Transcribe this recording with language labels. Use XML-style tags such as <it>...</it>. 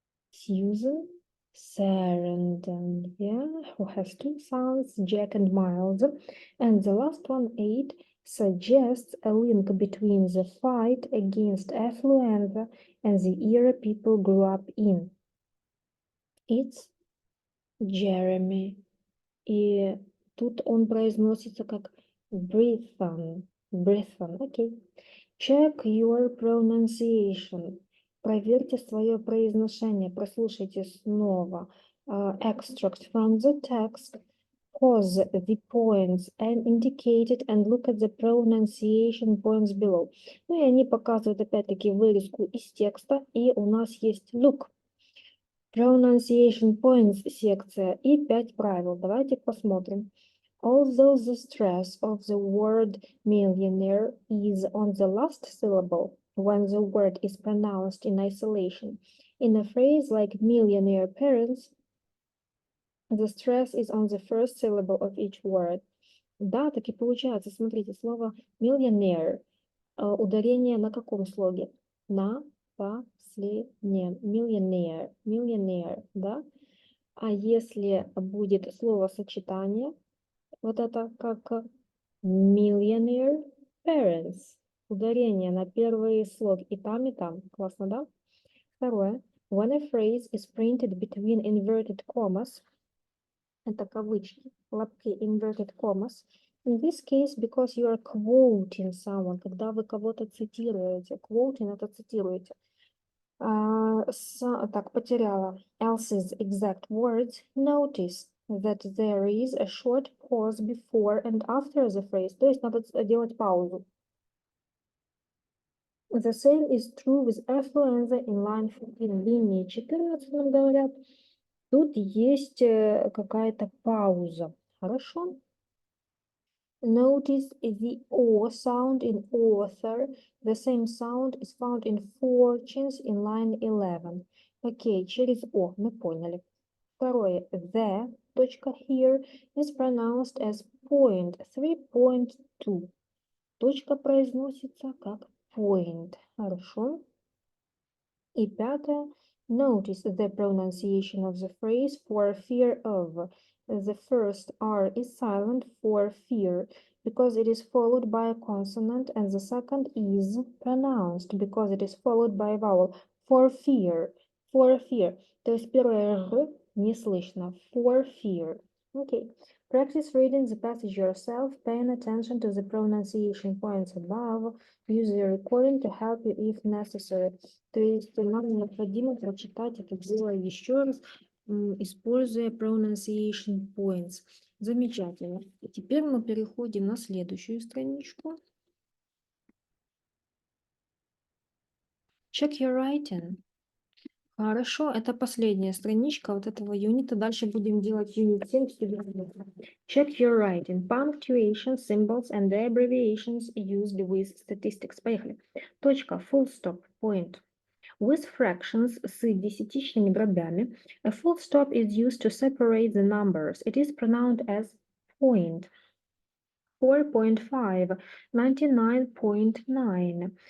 <en>Susan Sarandon, yeah, who has 2 sons, Jack and Miles. And the last one, 8, suggests a link between the fight against affluenza and the era people grew up in. It's Jeremy.</en> <ru>И тут он произносится как Brigthen.</ru> <en>Окей. Check your pronunciation.</en> <ru>Проверьте свое произношение. Прослушайте снова.</ru> <en>Extract from the text. Pause the points and indicate it and look at the pronunciation points below.</en> <ru>Ну и они показывают опять-таки вырезку из текста. И у нас есть look. Pronunciation points секция и 5 правил. Давайте посмотрим.</ru> <en>Although the stress of the word millionaire is on the last syllable when the word is pronounced in isolation, in a phrase like millionaire parents, the stress is on the first syllable of each word.</en> <ru>Да, так и получается. Смотрите, слово millionaire. Ударение на каком слоге? На последнем. Millionaire.</ru> <en>Millionaire, да?</en> <ru>А если будет словосочетание, вот это как</ru> <en>millionaire parents.</en> <ru>Ударение на первый слог и там. Классно, да? Второе.</ru> <en>When a phrase is printed between inverted commas,</en> <ru>это кавычки, лапки</ru> <en>inverted commas. In this case, because you are quoting someone,</en> <ru>когда вы кого-то цитируете. Quoting — это цитируете. Так, потеряла.</ru> <en>Else's exact words. Notice that there is a short pause before and after the phrase.</en> <ru>То есть надо делать паузу.</ru> <en>The same is true with affluenza in line 14.</en> <ru>Линии 14 нам говорят. Тут есть какая-то пауза. Хорошо.</ru> <en>Notice the O sound in author. The same sound is found in fortunes in line 11.</en> <ru>Окей, через О мы поняли. Второе.</ru> <en>The, точка here, is pronounced as point 3.2.</en> <ru>Точка произносится как point. Хорошо. И пятое.</ru> <en>Notice the pronunciation of the phrase for fear of. The first R is silent for fear because it is followed by a consonant, and the second is pronounced because it is followed by a vowel. For fear. For fear.</en> <ru>То есть первое Р не слышно.</ru> <en>For fear. Okay. Practice reading the passage yourself, paying attention to the pronunciation points above. Use the recording to help you if necessary.</en> <ru>То есть нам необходимо прочитать это дело еще раз, используя pronunciation points. Замечательно. Теперь мы переходим на следующую страничку.</ru> <en>Check your writing.</en> <ru>Хорошо, это последняя страничка вот этого юнита. Дальше будем делать юнит 7.</ru> <en>Check your writing. Punctuation, symbols and the abbreviations used with statistics.</en> <ru>Поехали. Точка,</ru> <en>full stop, point. With fractions</en> <ru>с десятичными дробями,</ru> <en>a full stop is used to separate the numbers. It is pronounced as point. 4.5, 99.9.</en>